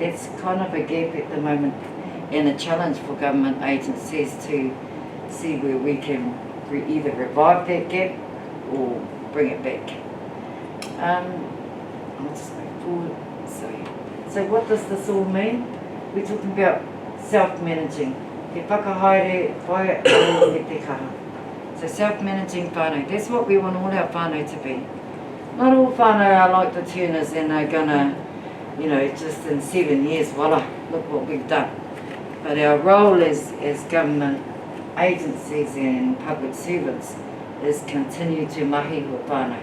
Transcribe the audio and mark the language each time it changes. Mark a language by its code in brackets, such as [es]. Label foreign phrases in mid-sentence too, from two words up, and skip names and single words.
[en] That's kind of a gap at the moment and a challenge for government agencies to see where we can either revive that gap or bring it back. I'll just move forward. So what does this all mean? We're talking about self-managing. [mi] Te whakahaere whai o te kaha. [en] So self-managing whānau, that's what we want all our whānau to be. Not all whānau are like the turners and are gonna, just in 7 years, voila, look what we've done. But our role as government agencies and public servants is continue to mahi with whānau.